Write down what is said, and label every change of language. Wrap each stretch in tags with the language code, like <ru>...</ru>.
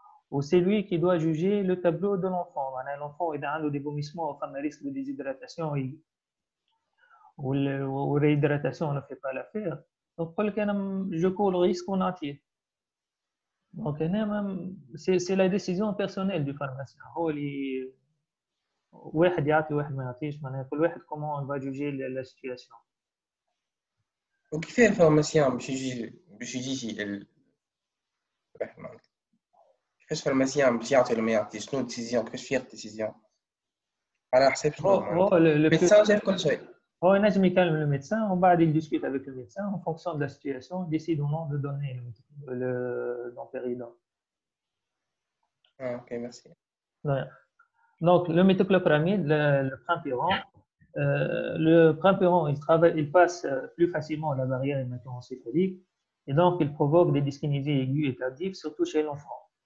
<fr>Ou c'est lui qui doit juger le tableau de l'enfant. L'enfant il a des vomissements, un risque de déshydratation ou la réhydratation ne fait pas l'affaire. Donc, je cours le risque qu'on attire. Donc, c'est la décision personnelle du pharmacien.</fr> <ar>هو اللي واحد يعطي واحد ما يعطيش معناها كل واحد</ar> <fr>comment on va juger la situation.</fr> <ar>وكيف الفارماسيان باش يجي كيفاش الفارماسيان باش يعطي ولا ما يعطيش؟ شنو الديسيزيون؟ كيفاش فيه الديسيزيون؟ على حساب شنو؟ الميدسان جاب كل شيء. هو ينجم يكلم</ar> <fr>le médecin</fr> <ar>ومن بعد</ar> <fr>il discute avec le médecin en fonction de la situation, décide ou non de donner le domperidone. Ok, merci. Ouais. Donc, le méthoclopramide, le prampiron, il passe plus facilement la barrière hémato-encéphalique et donc il provoque des dyskinésies aiguës et tardives, surtout chez l'enfant.</fr>